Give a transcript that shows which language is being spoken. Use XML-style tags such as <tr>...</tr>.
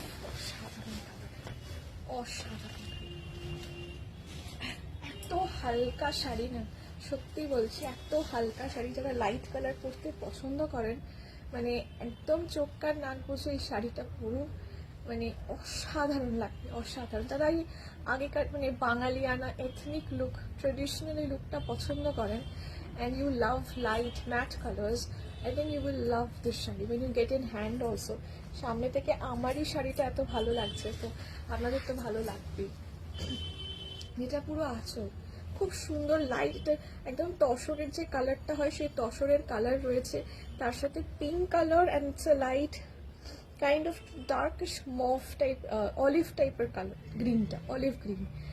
<bn>অসাধারণ কালার, অসাধারণ। এত হালকা শাড়ি না, সত্যি বলছি, এত হালকা শাড়ি। যারা লাইট কালার পরতে পছন্দ করেন, মানে একদম চোখ কান নাক বসে এই শাড়িটা পরুন, মানে অসাধারণ লাগবে, অসাধারণ। যারা এই আগেকার মানে বাঙালিয়ানা এথনিক লুক, ট্রেডিশনাল লুকটা পছন্দ করেন,</bn> <en>and you love light matte colors, I think you will love this sari when you get in hand also.</en> <bn>সামনে থেকে আমারই শাড়িটা এত ভালো লাগছে, তো আপনাদের তো ভালো লাগবেই। এটা পুরো আঁচল, খুব সুন্দর লাইট, একদম তসরের যে কালারটা হয় সেই তসরের কালার রয়েছে, তার সাথে pink colour</bn> <en>and it's a light kind of darkish mauve type,</en> <bn>olive টাইপের কালার, গ্রিনটা অলিভ গ্রিন।</bn>